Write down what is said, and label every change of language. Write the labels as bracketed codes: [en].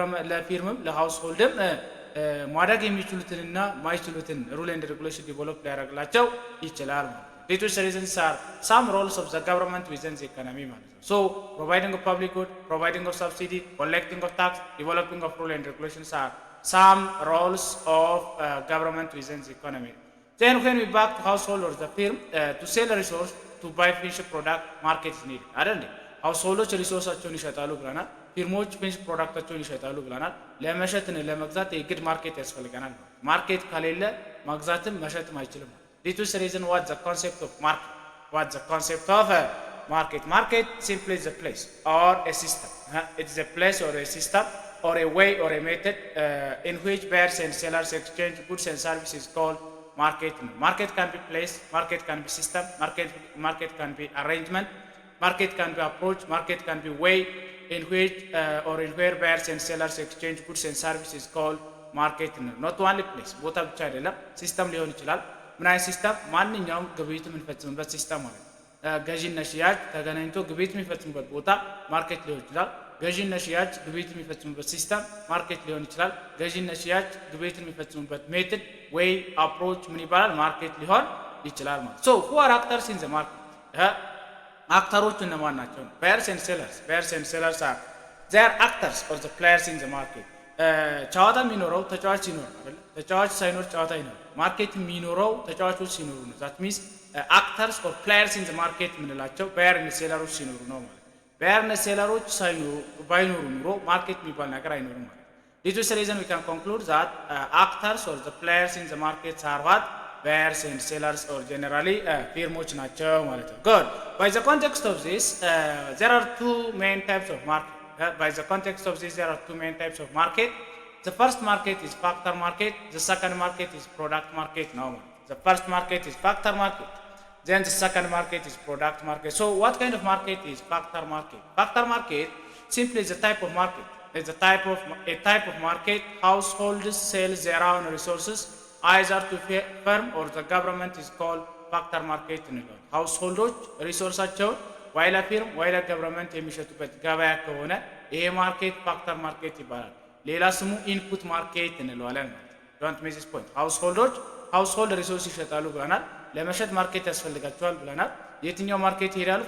[am] ለፊርምም ለሃውስሆልድም ማድረግ የሚችሉትንና ማይችሉትን ሩል ኤንድ ሬጉሌሽን ዲቨሎፕ ሊያደርግላቸው ይችላል ማለት ነው። [en] These reasons are some roles of the government within the economy [am] ማለት ነው። [en] So providing of public good, providing of subsidy, collecting of tax, developing of rule and regulations are some roles of government within the economy. Then when we back to household or the firm to sell a resource to buy finished product, market is needed. [am] አይደል? ሃውስሆልዶች ሪሶርሳቸውን ይሸጣሉ ብለናል። ፊርሞች ፊኒሽ ፕሮዳክታቸውን ይሸጣሉ ብለናል። ለመሸጥን ለመግዛት የግድ ማርኬት ያስፈልገናል። ማርኬት ከሌለ መግዛትም መሸጥም አይችልም። [en] This is the reason what the concept of market. What the concept of market? Market simply is a place or a system. It is a place or a system or a way or a method in which buyers and sellers exchange goods and services called market. Market can be place, market can be system, market can be arrangement, market can be approach, market can be way in which or in where buyers and sellers exchange goods and services called market. Not only place. [am] ቦታ ብቻ አይደለም፣ ሲስተም ሊሆን ይችላል። ምን አይነት ሲስተም? ማንኛውም ግብይት የምንፈጽምበት ሲስተም ማለት ነው። ገዢና ሽያጭ ተገናኝቶ ግብይት የሚፈጽሙበት ቦታ ማርኬት ሊሆን ይችላል። ገዢና ሽያጭ ግብይት የሚፈጽሙበት ሲስተም ማርኬት ሊሆን ይችላል። ገዢና ሽያጭ ግብይት የሚፈጽሙበት ሜትድ ወይ አፕሮች ምን ይባላል? ማርኬት ሊሆን ይችላል ማለት ነው። [en] ሶ who are actors in the market? [am] አክተሮቹ እነማን ናቸው? [en] buyers and sellers are they are actors or the players in the market. [am] ጨዋታ የሚኖረው ተጫዋች ሲኖር አይደል? ተጫዋች ሳይኖር ጨዋታ ይኖር። ማርኬት የሚኖረው ተጫዋቾች ሲኖሩ ነው። [en] ዛት ሚንስ አክተርስ ኦር ፕሌየርስ ኢን ዘ ማርኬት [am] የምንላቸው ባየር እና ሴለሮች ሲኖሩ ነው ማለት። ባየር እና ሴለሮች ባይኖሩ ኑሮ ማርኬት የሚባል ነገር አይኖርም ማለት። [en] This is the reason we can conclude that actors or the players in the markets are what? Buyers and sellers or generally ፊርሞች [am] ናቸው ማለት ነው። [en] Good. By the context of this, there are two main types of market. By the context of this, there are two main types of market. The first market is factor market. The second market is product market. Now, the first market is factor market. Then the second market is product market. So, what kind of market is factor market? Factor market simply is a type of market is a type of market. Households sell their own resources either to firm or the government is called factor market [am] እንለዋለን። ሃውስሆልዶች ሪሶርሳቸውን ወይ ለፊርም ወይ ለገቨርንመንት የሚሸጡበት ገበያ ከሆነ ይሄ ማርኬት ፋክተር ማርኬት ይባላል። ሌላ ስሙ ኢንፑት ማርኬት እንለዋለን ማለት ነው። [en] ዶንት ሚስ ዲስ ፖይንት። [am] ሃውስሆልድ ሪሶርስ ይሸጣሉ ብለናል። ለመሸጥ ማርኬት ያስፈልጋቸዋል ብለናል። የትኛው ማርኬት ይሄዳሉ?